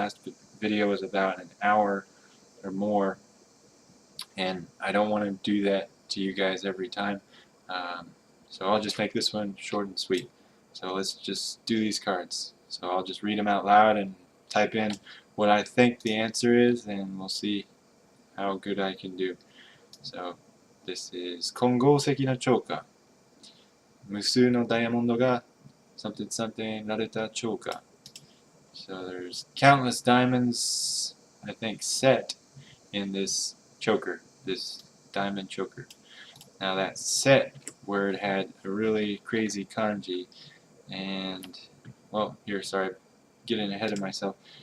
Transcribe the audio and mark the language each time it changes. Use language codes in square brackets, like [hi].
[en] Last video was about an hour or more, and I don't want to do that to you guys every time. So I'll just make this one short and sweet. So let's just do these cards. So I'll just read them out loud and type in what I think the answer is, and we'll see how good I can do. So this is [ja] 金剛石の超過、無数のダイヤモンドが [en] something something [ja] られた超過. [en] So there's countless diamonds, I think, set in this choker, this diamond choker. Now that set word had a really crazy kanji, and, well, here, sorry, getting ahead of myself.